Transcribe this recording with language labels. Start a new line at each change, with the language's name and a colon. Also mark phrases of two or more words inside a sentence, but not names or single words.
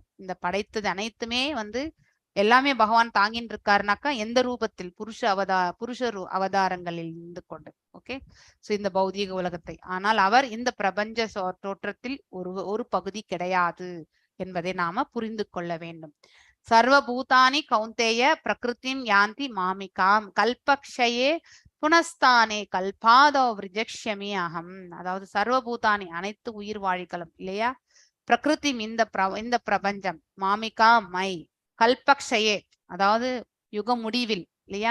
Tamil: இந்த படைத்தது அனைத்துமே வந்து எல்லாமே பகவான் தாங்கின்னு இருக்காருனாக்கா எந்த ரூபத்தில்? புருஷ அவதாரங்களில் இருந்து கொண்டு. ஓகே. ஸோ இந்த பௌதீக உலகத்தை. ஆனால் அவர் இந்த பிரபஞ்ச தோற்றத்தில் ஒரு பகுதி கிடையாது என்பதை நாம புரிந்து கொள்ள வேண்டும்.
Sanskrit: सर्वभूतानि कौन्तेय प्रकृतिम् यान्ति मामिकाम् कल्पक्षये पुनस्ताने कल्पादो विरजक्षमि अहम्.
Tamil: அதாவது சர்வபூதானி அனைத்து உயிர் வாழிகளும் இல்லையா? பிரகிருதி இந்த பிரபஞ்சம், மாமிகா மை, கல்பக்ஷயே அதாவது யுக முடிவில் இல்லையா?